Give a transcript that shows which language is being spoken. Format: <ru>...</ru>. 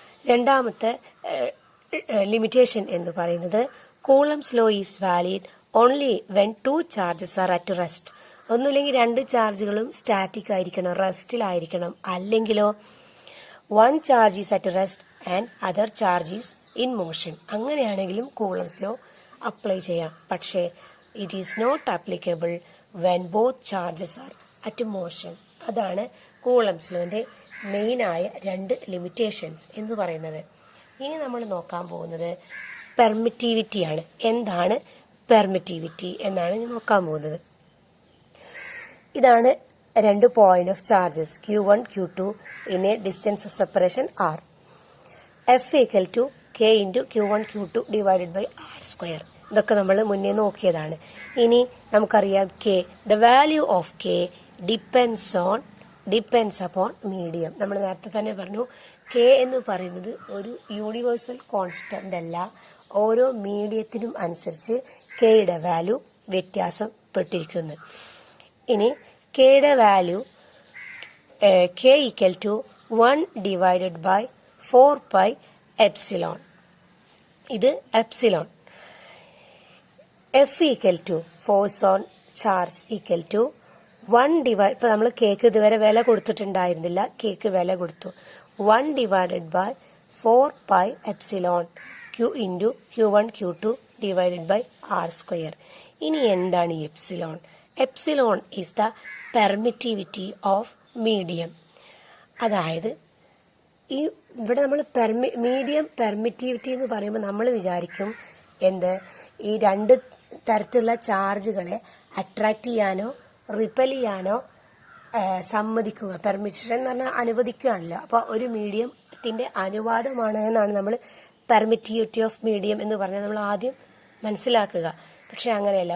<ml>രണ്ടാമത്തെ ലിമിറ്റേഷൻ എന്ന് പറയുന്നത്</ml> <en>Coulomb's law is valid only when 2 charges are at rest.</en> <ml>ഒന്നുമില്ലെങ്കിൽ 2 ചാർജുകളും സ്റ്റാറ്റിക് ആയിരിക്കണം, റെസ്റ്റിലായിരിക്കണം. അല്ലെങ്കിലോ</ml> <en>1 charge is at rest and other charge is in motion.</en> <ml>അങ്ങനെയാണെങ്കിലും കൂളംസ് ലോ അപ്ലൈ ചെയ്യാം. പക്ഷേ</ml> <en>It is not applicable when both charges are at motion.</en> <ml>അതാണ് coulombs ലോന്റെ മെയിനായ 2 limitations എന്ന് പറയുന്നത്. ഇനി നമ്മൾ നോക്കാൻ പോകുന്നത് പെർമിറ്റിവിറ്റി ആണ്. എന്താണ് പെർമിറ്റിവിറ്റി എന്നാണ് ഇനി നോക്കാൻ പോകുന്നത്. ഇതാണ്</ml> <en>2 point of charges Q1, Q2 in a distance of separation R. F equal to K into Q1, Q2 divided by R square.</en> <ml>ഇതൊക്കെ നമ്മൾ മുന്നേ നോക്കിയതാണ്. ഇനി നമുക്കറിയാം</ml> <en>the value of K depends upon medium.</en> <ml>നമ്മൾ നേരത്തെ തന്നെ പറഞ്ഞു K എന്ന് പറയുന്നത് ഒരു യൂണിവേഴ്സൽ കോൺസ്റ്റന്റ് അല്ല. ഓരോ മീഡിയത്തിനും അനുസരിച്ച് Kയുടെ വാല്യൂ വ്യത്യാസപ്പെട്ടിരിക്കുന്നു. ഇനി Kയുടെ value</ml> <en>K equal to 1 divided by 4 pi epsilon.</en> <ml>ഇത് epsilon.</ml> <en>F equal to force on charge equal to 1 divide.</en> <ml>ഇപ്പൊ നമ്മൾ കേക്ക് ഇതുവരെ വില കൊടുത്തിട്ടുണ്ടായിരുന്നില്ല. കേക്ക് വില കൊടുത്തു</ml> <en>1 divided by 4 pi epsilon Q into Q1, Q2 divided by R square.</en> <ml>ഇനി എന്താണ് ഈ epsilon? Epsilon</ml> <en>is the permittivity of medium.</en> <ml>അതായത് ഈ ഇവിടെ നമ്മൾ മീഡിയം പെർമിറ്റിവിറ്റി എന്ന് പറയുമ്പോൾ നമ്മൾ വിചാരിക്കും എന്ത്, ഈ 2 തരത്തിലുള്ള ചാർജുകളെ അട്രാക്ട് ചെയ്യാനോ റിപ്പൽ ചെയ്യാനോ സമ്മതിക്കുക. പെർമിഷൻ എന്ന് പറഞ്ഞാൽ അനുവദിക്കുകയാണല്ലോ. അപ്പോൾ ഒരു മീഡിയത്തിന്റെ അനുവാദമാണ് എന്നാണ് നമ്മൾ പെർമിറ്റിവിറ്റി ഓഫ് മീഡിയം എന്ന് പറഞ്ഞാൽ നമ്മൾ ആദ്യം മനസ്സിലാക്കുക. പക്ഷെ അങ്ങനെയല്ല.</ml>